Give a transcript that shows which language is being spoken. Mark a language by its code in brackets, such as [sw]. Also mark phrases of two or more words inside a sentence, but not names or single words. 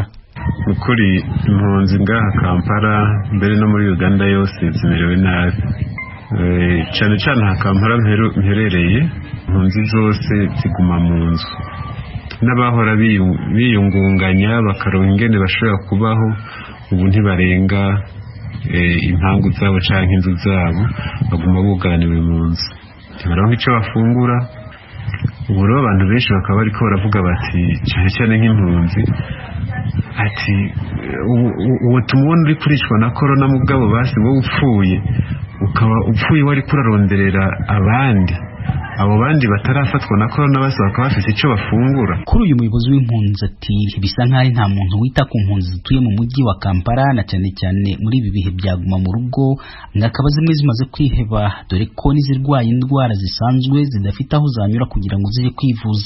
[rn] Ukuri impunzi ngaha Kampala mbere no muri Uganda yose zimerewe nabi, cyane cyane ha Kampala mperereye, impunzi zose ziguma mu nzu, n'abahora biyungunganya bakaronka ingene bashobora kubaho ubu ntibarenga impangu zabo canke inzu zabo, baguma buganiwe mu nzu, ntibaronka ico bafungura. Ubu rero abantu benshi bakaba bariko baravuga bati cyane cyane nk'impunzi ati uwo tumubona uri kuricwa na corona mugabo basi wowe upfuye, ukaba upfuye wari kuraronderera abandi, abo bandi batarafatwa na corona basi bakaba bafite icyo bafungura. Kuri uyu muyobozi w'impunzi ati bisa nk'aho nta muntu wita ku mpunzi zituye mu mujyi wa Kampala, na cyane cyane muri ibi bihe byaguma mu rugo, ngakaba zimwe zimaze kwiheba dore ko n'izirwaye indwara zisanzwe zidafite aho zanyura kugira ngo zije kwivuza.